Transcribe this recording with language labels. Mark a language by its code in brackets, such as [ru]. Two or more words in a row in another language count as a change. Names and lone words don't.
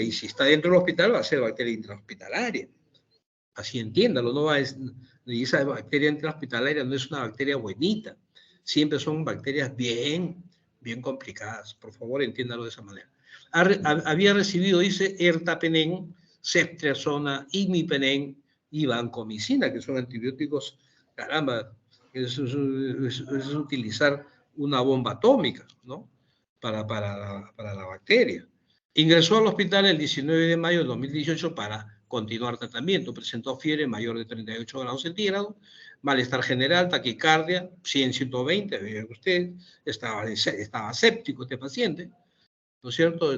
[es] Y si está dentro del hospital, va a ser bacteria intrahospitalaria. Así entiéndalo, no va, y esa bacteria intrahospitalaria no es una bacteria buenita, siempre son bacterias bien complicadas. Por favor, entiéndalo de esa manera. Había recibido, dice, ertapenem, ceftriaxona, imipenem y vancomicina, que son antibióticos, caramba, es utilizar una bomba atómica, ¿no? Para la bacteria. Ingresó al hospital el 19 de mayo de 2018 para continuar tratamiento. Presentó fiebre mayor de 38 grados centígrados, malestar general, taquicardia, 100-120, vean ustedes, estaba séptico este paciente, ¿no es cierto?